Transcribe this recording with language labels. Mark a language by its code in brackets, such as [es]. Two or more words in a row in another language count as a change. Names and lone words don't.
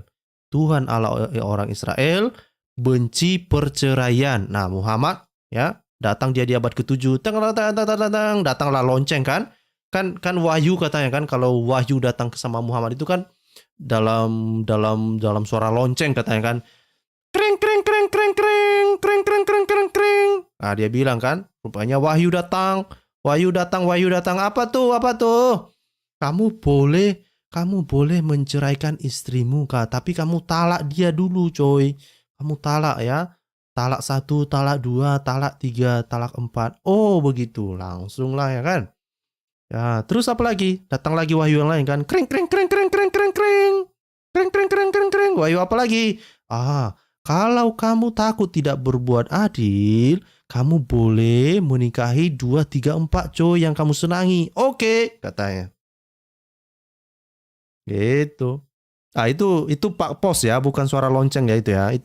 [id] Tuhan Allah orang Israel benci perceraian. Nah, Muhammad ya, datang dia di abad ke-7. Datanglah lonceng kan? Kan wahyu katanya kan, kalau wahyu datang sama Muhammad itu kan dalam suara lonceng katanya kan. Kring kring kring kring kring kring kring kring kring kring. Nah, dia bilang kan, rupanya wahyu datang. Wahyu datang. Apa tuh? Kamu boleh menceraikan istrimu, Kak, tapi kamu talak dia dulu, coy. Kamu talak ya. Talak 1, talak 2, talak 3, talak 4. Oh, begitu. Langsung lah ya kan. Ya, terus apa lagi? Datang lagi wahyu yang lain kan. Kring kring kring kring kring kring kring. Kring kring kring kring kring. Wahyu apa lagi? Kalau kamu takut tidak berbuat adil, kamu boleh menikahi 2, 3, 4 coy yang kamu senangi. Oke, katanya. Gitu. Itu Pak Pos ya, bukan suara lonceng ya itu ya.